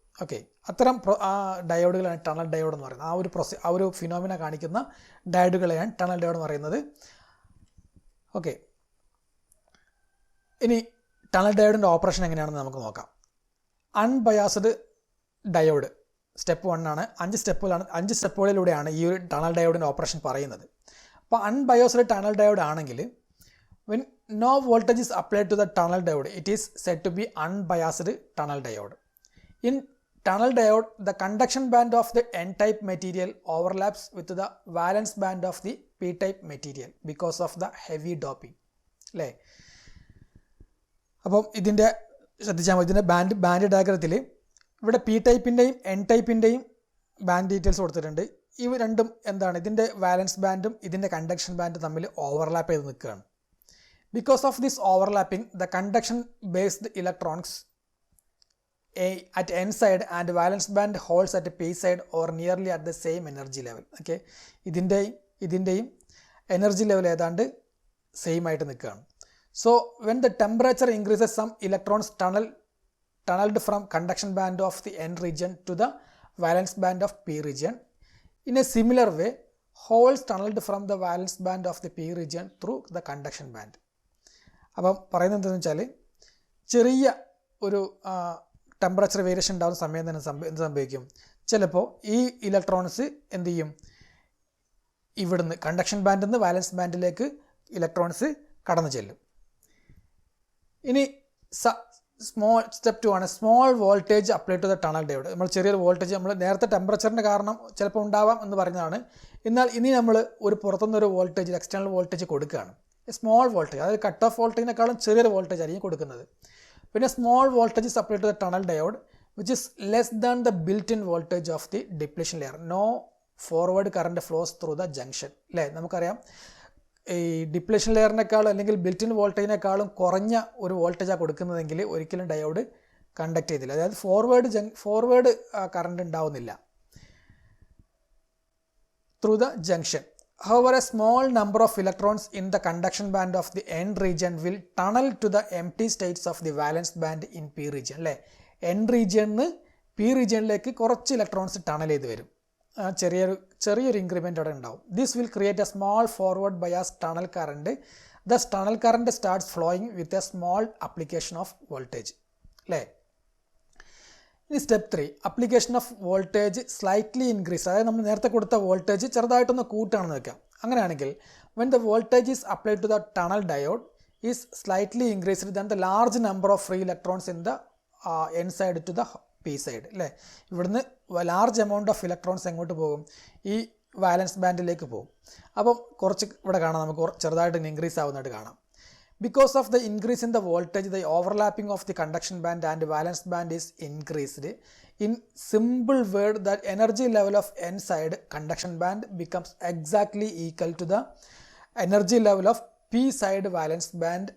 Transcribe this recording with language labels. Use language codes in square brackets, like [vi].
[ml] Okay, അത്തരം ഡയോഡുകളാണ് tunnel diode എന്ന് പറയുന്നത്. ആ ഒരു ഫിനോമിന കാണിക്കുന്ന ഡയോഡുകളെയാണ് ടണൽ ഡയോഡ് എന്ന് പറയുന്നത്. ഓക്കെ, ഇനി ടണൽ ഡയോഡിൻ്റെ ഓപ്പറേഷൻ എങ്ങനെയാണെന്ന് നമുക്ക് നോക്കാം. അൺബയാസ്ഡ് ഡയോഡ് സ്റ്റെപ്പ് 1 ആണ്. 5 സ്റ്റെപ്പുകളിലൂടെയാണ് ഈ ഒരു ടണൽ ഡയോഡിൻ്റെ ഓപ്പറേഷൻ പറയുന്നത്. അപ്പോൾ അൺബയോസ്ഡ് ടണൽ ഡയോഡ് ആണെങ്കിൽ [en] when no voltage is applied to the tunnel diode, it is said to be unbiased tunnel diode. In tunnel diode, the conduction band of the n-type material overlaps with the valence band of the p-type material because of the heavy doping. [ml] അല്ലേ? അപ്പം ഇതിൻ്റെ ശ്രദ്ധിച്ചാൽ മതി, ഇതിൻ്റെ band ഡയഗ്രത്തിൽ ഇവിടെ P ടൈപ്പിൻ്റെയും N ടൈപ്പിൻ്റെയും band details കൊടുത്തിട്ടുണ്ട്. ഇവ രണ്ടും എന്താണ്, ഇതിൻ്റെ വാലൻസ് ബാൻഡും ഇതിൻ്റെ കണ്ടക്ഷൻ ബാൻഡും തമ്മിൽ ഓവർലാപ്പ് ചെയ്ത് നിൽക്കുകയാണ്. [en] Because of this overlapping, the conduction-based electrons at n side and valence band holes at p side or nearly at the same energy level. [ml] Okay, ഇതിൻ്റെയും എനർജി ലെവൽ ഏതാണ്ട് സെയിം ആയിട്ട് നിൽക്കുകയാണ്. [en] So when the temperature increases, some electrons tunneled from conduction band of the n region to the valence band of p region. In a similar way, holes tunneled from the valence band of the p region through the conduction band. [ml] അപ്പം പറയുന്നത് എന്താണെന്ന് വെച്ചാൽ, ചെറിയ ഒരു temperature variation ഉണ്ടാകുന്ന സമയം തന്നെ എന്ത് സംഭവിക്കും, ചിലപ്പോൾ ഈ ഇലക്ട്രോൺസ് എന്ത് ചെയ്യും, ഇവിടുന്ന് കണ്ടക്ഷൻ ബാൻഡിൽ നിന്ന് വാലൻസ് ബാൻഡിലേക്ക് ഇലക്ട്രോൺസ് കടന്നു ചെല്ലും. ഇനി സ്റ്റെപ്പ് 2 ആണ് [en] Small voltage apply to the tunnel diode. [ml] നമ്മൾ ചെറിയൊരു വോൾട്ടേജ്, നമ്മൾ നേരത്തെ ടെമ്പറേച്ചറിൻ്റെ കാരണം ചിലപ്പോൾ ഉണ്ടാവാം എന്ന് പറഞ്ഞതാണ്. എന്നാൽ ഇനി നമ്മൾ ഒരു പുറത്തുനിന്നൊരു വോൾട്ടേജ്, എക്സ്റ്റേണൽ വോൾട്ടേജ് കൊടുക്കുകയാണ്. സ്മോൾ വോൾട്ടേജ്, അതായത് കട്ട് ഓഫ് വോൾട്ടേജിനേക്കാളും ചെറിയൊരു വോൾട്ടേജ് ആയിരിക്കും കൊടുക്കുന്നത്. [en] പിന്നെ small voltage supply to the tunnel diode which is less than the built in voltage of the depletion layer. No forward current flows through the junction. [ml] അല്ലേ, നമുക്കറിയാം ഈ depletion ലെയറിനേക്കാളും അല്ലെങ്കിൽ built in വോൾട്ടേജിനേക്കാളും കുറഞ്ഞ ഒരു വോൾട്ടേജാണ് കൊടുക്കുന്നതെങ്കിൽ ഒരിക്കലും ഡയോഡ് കണ്ടക്ട് ചെയ്തില്ല, അതായത് ഫോർവേഡ് കറണ്ട് ഉണ്ടാവുന്നില്ല [en] Through the junction. However, a small number of electrons in the conduction band of the n region will tunnel to the empty states of the valence band in p region. [ml] അല്ലേ, n റീജിയനിൽ P റീജിയനിലേക്ക് കുറച്ച് electrons tunnel ചെയ്ത് വരും. ചെറിയൊരു increment അവിടെ ഉണ്ടാവും. [en] This will create a small forward bias tunnel current. Thus tunnel current starts flowing with a small application of voltage. [ml] അല്ലേ, ഇനി [en] Step 3 application of voltage slightly increase. [ml] അതായത് നമ്മൾ നേരത്തെ കൊടുത്ത വോൾട്ടേജ് ചെറുതായിട്ടൊന്ന് കൂട്ടാണെന്ന് വെക്കാം. അങ്ങനെയാണെങ്കിൽ [en] When the voltage is applied to the tunnel diode is slightly increased than the large number of free electrons in the N side to the P side. [ml] അല്ലേ, ഇവിടുന്ന് [en] large amount of electrons [ml] എങ്ങോട്ട് പോകും, ഈ വാലൻസ് ബാൻഡിലേക്ക് പോകും. അപ്പം കുറച്ച് ഇവിടെ കാണാം, നമുക്ക് ചെറുതായിട്ട് ഇൻക്രീസ് ആവുന്നതായിട്ട് കാണാം. [en] Because of the increase in the voltage, the overlapping of the conduction band and valence band is increased. In simple word, that energy level of n side conduction band becomes exactly equal to the energy level of p side valence band.